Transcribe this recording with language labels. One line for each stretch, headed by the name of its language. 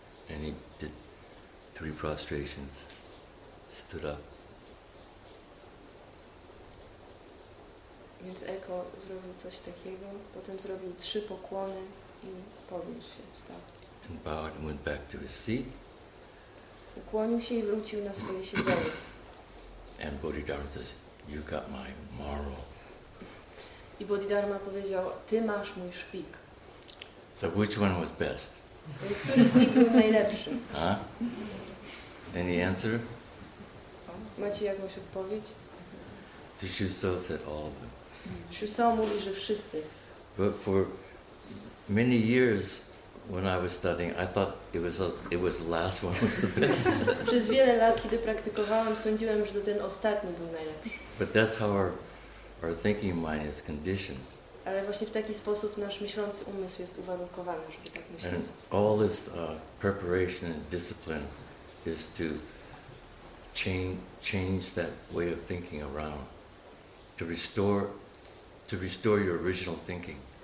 English: And he did 3 prostrations, stood up.
Polish: Więc Eko zrobił coś takiego, potem zrobił 3 pokłony i podniósł się, wstał.
English: And bowed and went back to his seat.
Polish: Ukłonił się i wrócił na swoje siedzenie.
English: And Bodhidharma says, "You got my marrow."
Polish: I Bodhidharma powiedział, ty masz mój szpik.
English: So which one was best?
Polish: Więc który z nich był najlepszy?
English: Huh? Any answer?
Polish: Macie jakąś odpowiedź?
English: The Shuso said all of them.
Polish: Shuso mówi, że wszyscy.
English: But for many years when I was studying, I thought it was the last one was the best.
Polish: Przez wiele lat, kiedy praktykowałem, sądziłem, że to ten ostatni był najlepszy.
English: But that's how our thinking mind is conditioned.
Polish: Ale właśnie w taki sposób nasz myślący umysł jest uwarunkowany, żeby tak myśleć.
English: And all this preparation and discipline is to change that way of thinking around, to restore your original thinking.